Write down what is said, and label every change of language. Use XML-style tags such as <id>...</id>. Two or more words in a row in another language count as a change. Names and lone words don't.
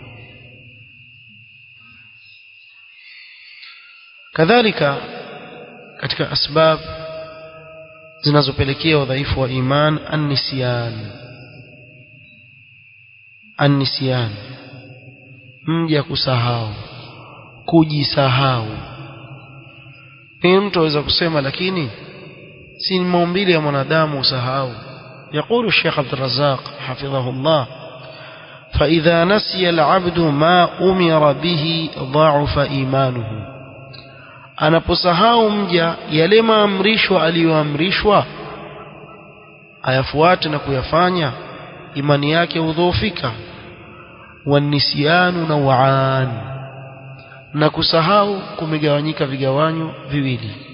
<sw>Kadhalika katika asbab zinazopelekea udhaifu wa iman, an-nisyan, mja kusahau, kujisahau. Mtu aweza kusema lakini si maumbile ya mwanadamu usahau.</sw> <ar>يقول الشيخ عبد الرزاق حفظه الله: فإذا نسي العبد ما أمر به ضعف إيمانه.</ar> <sw>anaposahau mja yale maamrishwa aliyoamrishwa ayafuate na kuyafanya, imani yake hudhoofika.</sw> <ar>والنسيان نوعان,</ar> <sw>na kusahau kumegawanyika vigawanyo viwili.</sw>